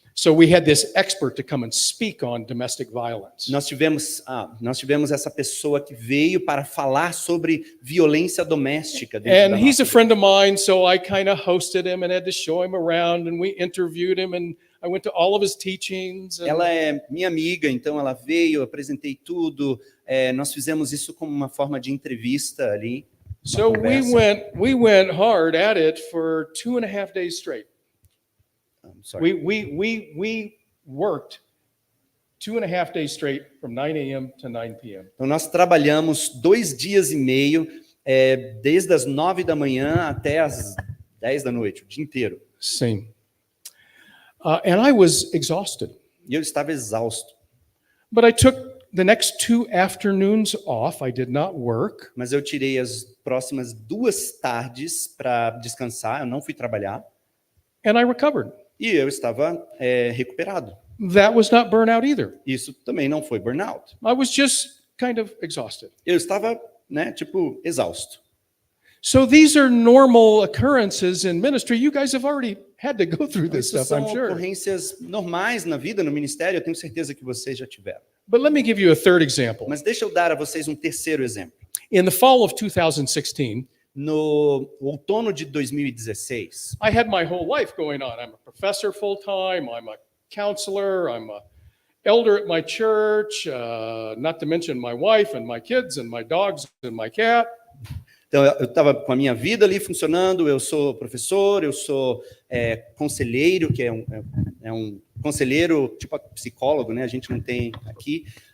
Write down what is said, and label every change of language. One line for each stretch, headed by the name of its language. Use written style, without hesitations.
English: So we had this expert to come and speak on domestic violence.
Portuguese: Nós tivemos essa pessoa que veio para falar sobre violência doméstica.
English: And he's a friend of mine, so I kind of hosted him and had to show him around, and we interviewed him, and I went to all of his teachings.
Portuguese: Ela é minha amiga, então ela veio, eu apresentei tudo. Nós fizemos isso como uma forma de entrevista ali.
English: So we went hard at it for 2.5 days straight. We worked 2.5 days straight from 9 a.m. to 9 p.m.
Portuguese: Então nós trabalhamos 2 dias e meio, desde as 9 da manhã até as 10 da noite, o dia inteiro.
English: Same. And I was exhausted.
Portuguese: E eu estava exausto.
English: But I took the next 2 afternoons off. I did not work.
Portuguese: Mas eu tirei as próximas 2 tardes para descansar, eu não fui trabalhar.
English: And I recovered.
Portuguese: E eu estava recuperado.
English: That was not burnout either.
Portuguese: Isso também não foi burnout.
English: I was just kind of exhausted.
Portuguese: Eu estava, exausto.
English: So these are normal occurrences in ministry. You guys have already had to go through this
Portuguese: Isso
English: stuff, I'm
Portuguese: são
English: sure.
Portuguese: ocorrências normais na vida, no ministério, eu tenho certeza que vocês já tiveram.
English: But let me give you a third example.
Portuguese: Mas deixa eu dar a vocês um terceiro exemplo.
English: In the fall of 2016,
Portuguese: No outono de 2016,
English: I had my whole life going on. I'm a professor full-time, I'm a counselor, I'm a elder at my church, not to mention my wife and my kids and my dogs and my cat.
Portuguese: então eu estava com a minha vida ali funcionando, eu sou professor, eu sou conselheiro, que é um conselheiro, tipo psicólogo, né? A gente não tem aqui.